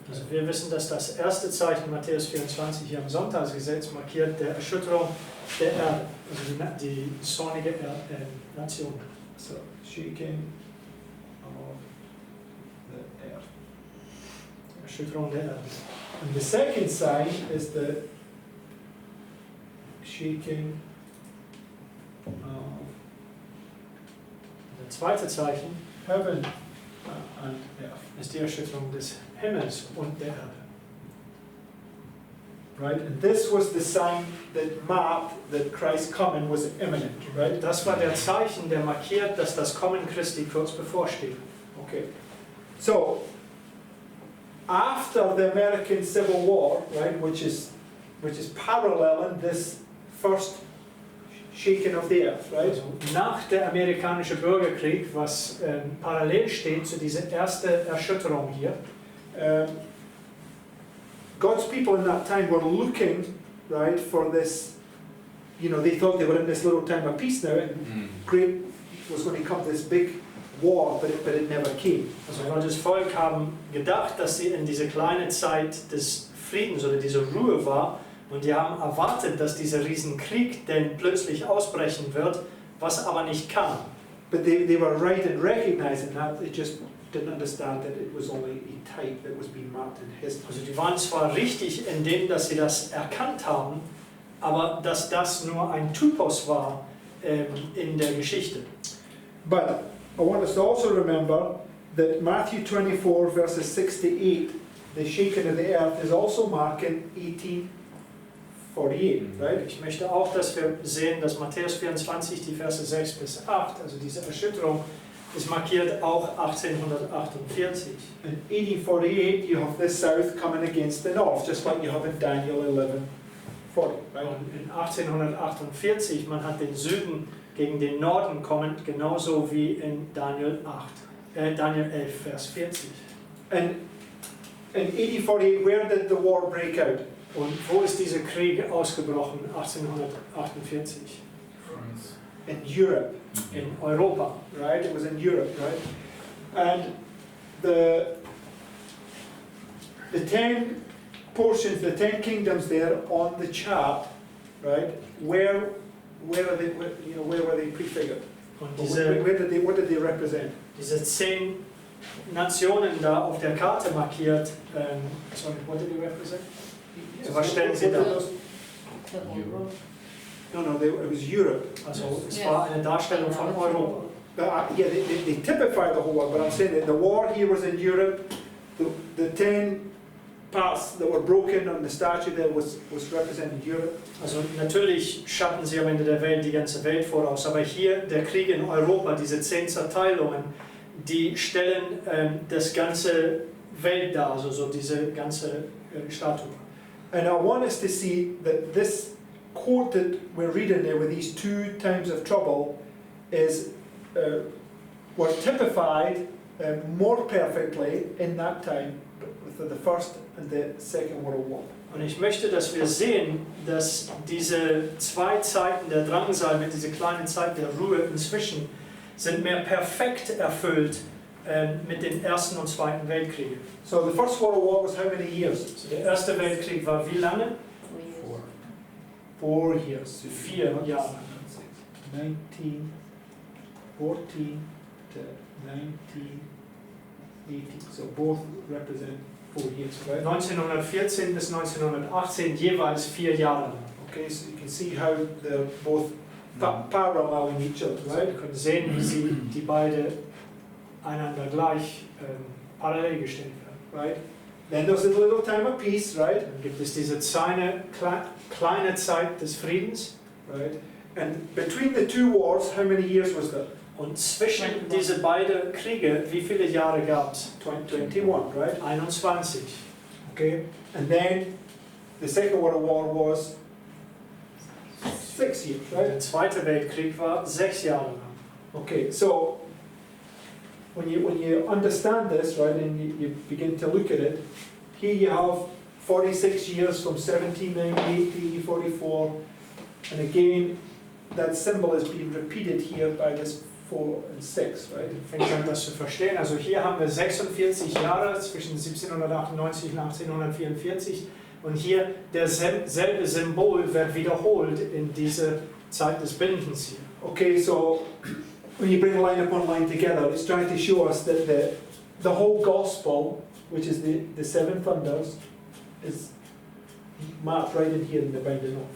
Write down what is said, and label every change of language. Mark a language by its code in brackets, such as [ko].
[de] Also wir wissen, dass das erste Zeichen Matthäus 24 hier am Sonntagsgesetz markiert der Erschütterung der Erde, also die zornige Nation. [en] So shaking of the earth. [de] Erschütterung der Erde. [en] And the second sign is the shaking of [de] Das zweite Zeichen [en] heaven and earth. [de] ist die Erschütterung des Himmels und der Erde. [en] Right? And this was the sign that marked that Christ's coming was imminent, right? [de] Das war der Zeichen, der markiert, dass das Kommen Christi kurz bevorsteht. [en] Okay. So, after the American Civil War, right, which is paralleling this first shaking of the earth, right? [de] Also nach der amerikanische Bürgerkrieg, was parallel steht zu dieser ersten Erschütterung hier, [en] God's people in that time were looking, right, for this, you know, they thought they were in this little time of peace now, and great was going to come this big war, but it never came. [de] also Gottes Volk haben gedacht, dass sie in diese kleine Zeit des Friedens oder dieser Ruhe war, und die haben erwartet, dass dieser Riesenkrieg denn plötzlich ausbrechen wird, was aber nicht kam. [en] But they were right in recognizing that, they just didn't understand that it was only a type that was being marked in history. [de] Also die waren zwar richtig in dem, dass sie das erkannt haben, aber dass das nur ein Typus war in der Geschichte. [en] But I want us to also remember that Matthew 24 verses 6 to 8, the shaking of the earth, is also marking 1848, right? [de] Ich möchte auch, dass wir sehen, dass Matthäus 24, die Verse 6 bis 8, also diese Erschütterung, ist markiert auch 1848. [en] In 1848 you have the south coming against the north, just like you have in Daniel 11:40, right? [de] Und in 1848, man hat den Süden gegen den Norden kommend, genauso wie in Daniel 11, Vers 40. [en] And in 1848, where did the war break out? [de] Und wo ist dieser Krieg ausgebrochen, 1848? [en] France. In Europe, [de] In Europa. [en] right? It was in Europe, right? And the 10 portions, the 10 kingdoms there on the chart, right? Where are they? Where were they prefigured? [de] Und [en] What did they represent? [de] diese 10 Nationen da auf der Karte markiert, [en] sorry, what did you represent? [de] So, was stellen Sie da? [en] No, it was Europe. [de] Also es war eine Darstellung von Europa. [en] Yeah, they typify the whole world, but I'm saying that the war here was in Europe. The 10 parts that were broken on the statue there was representing Europe. [de] Also natürlich schatten sie am Ende der Welt die ganze Welt voraus, aber hier der Krieg in Europa, diese 10 Zerteilungen, die stellen das ganze Welt dar, also so diese ganze Statue. [en] And I want us to see that this quote that we're reading there with these 2 times of trouble is were typified more perfectly in that time with the First and the Second World War. [de] Und ich möchte, dass wir sehen, dass diese 2 Zeiten der Drangsal mit dieser kleinen Zeit der Ruhe inzwischen sind mehr perfekt erfüllt mit den Ersten und Zweiten Weltkriegen. [en] So the First World War was how many years? [de] Also der Erste Weltkrieg war wie lange? [en] 4 years. [de] 4 Jahre. [en] 1914 to 1918. So both represent 4 years, right? [de] 1914 bis 1918 jeweils 4 Jahre lang. [en] Okay, so you can see how they're both paralleling each other, right? [de] Wir können sehen, wie sie die beide einander gleich parallel gestellt werden. [en] Right? Then there's a little time of peace, right? [de] Dann gibt es diese kleine Zeit des Friedens. [en] Right? And between the 2 wars, how many years was that? [de] Und zwischen diese beiden Kriege, wie viele Jahre gab es? [en] 21, right? [de] 21. [en] Okay. And then the Second World War was 6 years, [de] Der [en] right? [de] Zweite Weltkrieg war 6 Jahre lang. [en] Okay, so when you understand this, right, and you begin to look at it, here you have 46 years from 1798 to 1844, and again, that symbol is being repeated here by this 4 and 6, right? [de] Fängt an, das zu verstehen. Also hier haben wir 46 Jahre zwischen 1798 und 1844 und hier derselbe Symbol wird wiederholt in dieser Zeit des Bindens hier. [en] Okay, so when you bring line upon line together, it's trying to show us that the whole gospel, which is the 7 thunders, is marked right in here in the Bible.